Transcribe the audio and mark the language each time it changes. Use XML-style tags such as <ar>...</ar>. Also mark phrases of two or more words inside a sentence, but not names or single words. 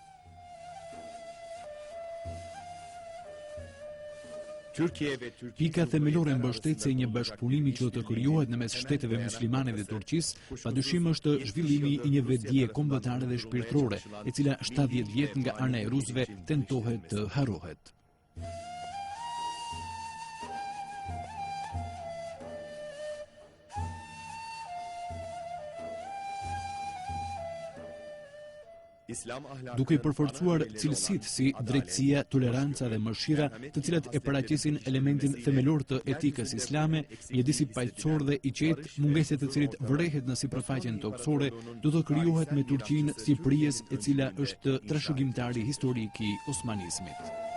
<tr>Türkiye ve Türkiye</tr> <sq>Pika themelore mbështetëse e një bashkëpunimi që do të krijohet në mes shteteve muslimane dhe Turqisë, padyshim është zhvillimi i një vetdije kombëtare dhe shpirtërore, e cila 70 vjet nga ana e rusëve tentohet të harrohet.</sq> <tr>İslam ahlakı</tr> <sq>Duke i përforcuar cilësitë si drejtësia, toleranca dhe mëshira, të cilat e paraqesin elementin themelor të etikës islame, mjedisi paqësor dhe i qetë, mungesë të cilit vërehet në sipërfaqen toksore, do të krijohet me Turqinë si prijes e cila është trashëgimtari historik i osmanizmit.</sq>